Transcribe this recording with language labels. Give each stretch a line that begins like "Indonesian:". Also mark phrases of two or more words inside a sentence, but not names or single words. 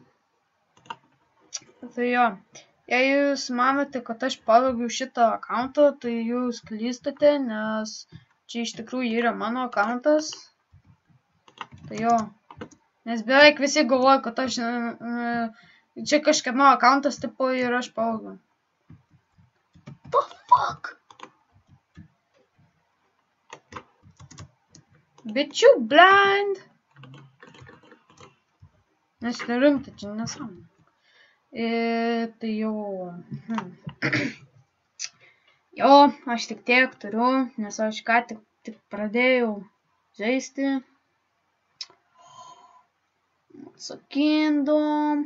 Lithuanian: Tai jo, jei jūs manote, kad aš pavogiau šitą akauntą, tai jūs klystate, nes čia iš tikrųjų yra mano akauntas. Tai jo, nes beveik visi galvoja, kad aš čia kažkieno akauntas tipo ir aš pavogiau.
English: The fuck? Bitch, you blind?
Lithuanian: Nes nerimta, čia nesąmonė. Tai jau. Jo, aš tik tiek turiu, nes aš ką tik pradėjau žaisti. Sakindom.